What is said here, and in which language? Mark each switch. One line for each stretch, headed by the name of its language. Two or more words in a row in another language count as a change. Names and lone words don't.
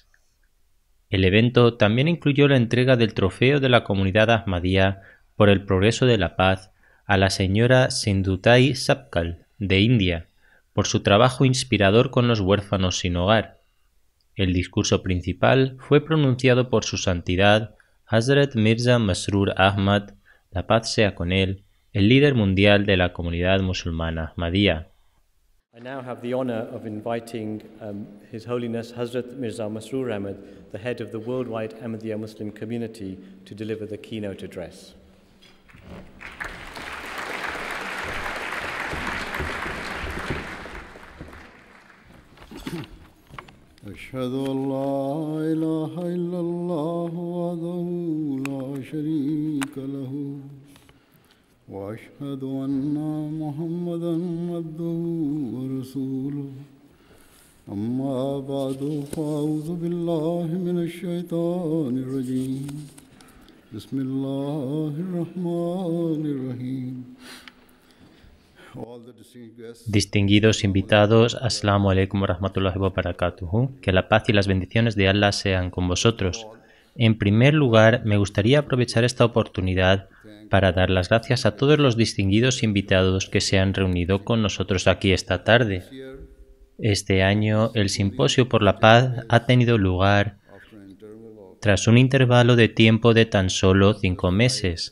Spanish: El evento también incluyó la entrega del Trofeo de la Comunidad Ahmadía por el Progreso de la Paz a la señora Sindhutai Sabkal, de India, por su trabajo inspirador con los huérfanos sin hogar. El discurso principal fue pronunciado por Su Santidad Hazrat Mirza Masroor Ahmad, la paz sea con él, el líder mundial de la comunidad musulmana Ahmadía.
English: I now have the honor of inviting His Holiness Hazrat Mirza Masroor Ahmad, the head of the worldwide Ahmadiyya Muslim community, to deliver the keynote address.
Arabic: أشهد أن لا إله إلا الله وحده لا شريك له وأشهد أن محمدًا عبده ورسوله أما بعد فأعوذ بالله من الشيطان الرجيم بسم الله الرحمن الرحيم.
Spanish: Distinguidos invitados,
Arabic: السلام عليكم ورحمة الله وبركاته.
Spanish: Que la paz y las bendiciones de Allah sean con vosotros. En primer lugar, me gustaría aprovechar esta oportunidad para dar las gracias a todos los distinguidos invitados que se han reunido con nosotros aquí esta tarde. Este año, el Simposio por la Paz ha tenido lugar tras un intervalo de tiempo de tan solo 5 meses.